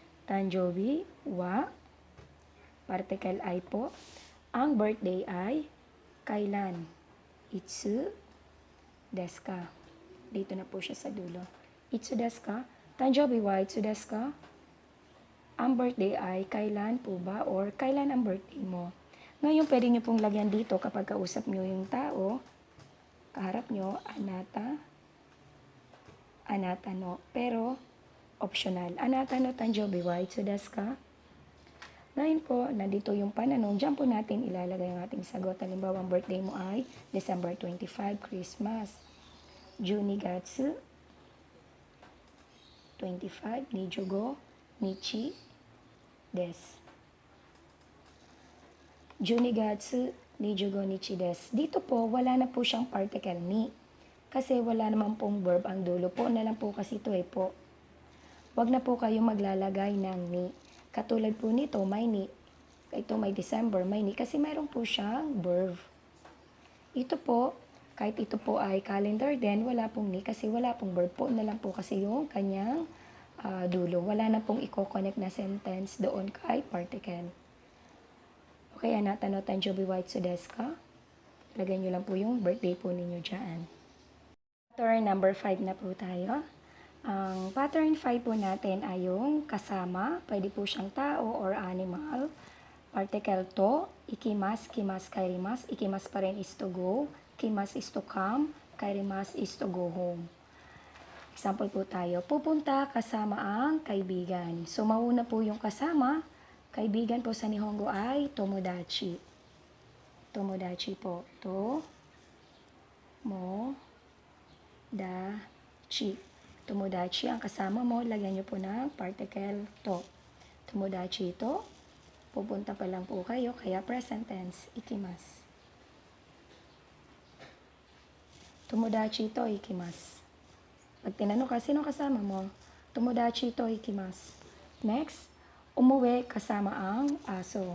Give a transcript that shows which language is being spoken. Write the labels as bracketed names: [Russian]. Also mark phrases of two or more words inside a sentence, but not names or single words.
[Japanese] 誕生日、は. [Filipino] Particle ay po. Ang birthday ay kailan? [Japanese] いつですか. [Filipino] Dito na po siya sa dulo. [Japanese] いつですか?誕生日はいつですか? [Filipino] Ang birthday ay kailan po ba? Or kailan ang birthday mo? Ngayon, pwede nyo pong lagyan dito kapag kausap nyo yung tao, kaharap nyo, [Japanese] あなたの. [Filipino] Pero, optional. [Japanese] あなたの誕生日はいつですか? [Filipino] Ngayon po, nandito yung pananong, dyan po natin ilalagay ang ating sagot. Halimbawa, ang birthday mo ay December 25, Christmas. [Japanese] 十二月25、二十五、日、です. 十二月、二十五、日、です. [Filipino] Dito po, wala na po siyang particle ni. Kasi wala naman pong verb ang dulo po. Na lang po kasi ito po. Wag na po kayo maglalagay ng ni. Katulad po nito, may ni. Ito may December, may ni. Kasi mayroon po siyang verb. Ito po, kahit ito po ay calendar din, wala pong ni. Kasi wala pong verb po. Na lang po kasi yung kanyang dulo. Wala na pong i-connect na sentence doon kay particle. [Japanese] Okay, あなたの誕生日はいつですか? [Filipino] Lagyan nyo lang po yung birthday po ninyo dyan. Pattern number 5 na po tayo. Ang pattern 5 po natin ay yung kasama. Pwede po siyang tao or animal. Particle to, [Japanese] 行きます、来ます、帰ります. [Filipino] Ikimas pa rin is [English] to go. [Filipino] Kimas is [English] to come. [Filipino] Kairimas is [English] to go home. [Filipino] Example po tayo. Pupunta kasama ang kaibigan. So, mauna po yung kasama. Kaibigan po sa Nihongo ay tomodachi. Tomodachi po. Tomodachi. Tomodachi, ang kasama mo, lagyan nyo po ng particle to. [Japanese] 友達と, [Filipino] pupunta pa lang po kayo, kaya present tense, ikimas. [Japanese] 友達と、行きます. [Filipino] Pag tinanong ka, sino kasama mo? [Japanese] 友達と、行きます. [Filipino] Next, umuwi kasama ang aso.